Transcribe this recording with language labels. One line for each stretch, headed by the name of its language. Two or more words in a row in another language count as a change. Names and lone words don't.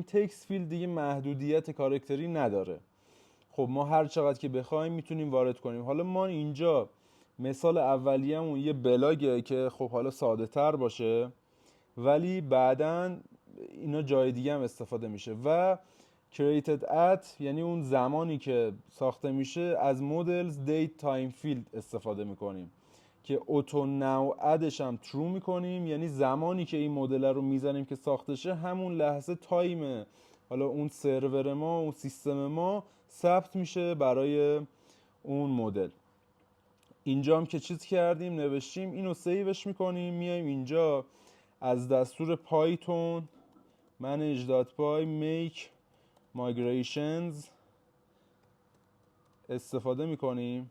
English: text field
Persian: دیگه محدودیت کاراکتری نداره. خب ما هر چقدر که بخوایم میتونیم وارد کنیم. حالا ما اینجا مثال اولیه‌مون یه بلاگه که خب حالا ساده تر باشه ولی بعداً اینا جای دیگه هم استفاده میشه. و
English: created at
Persian: یعنی اون زمانی که ساخته میشه از
English: models date time field
Persian: استفاده میکنیم که
English: auto now add
Persian: ش هم true میکنیم، یعنی زمانی که این مدل رو میزنیم که ساخته شه همون لحظه تایم حالا اون سرور ما، اون سیستم ما ثبت میشه برای اون مدل. اینجا هم که چیز کردیم نوشتیم، اینو سیوش میکنیم، میایم اینجا از دستور پایتون
English: manage.py make migrations
Persian: استفاده میکنیم.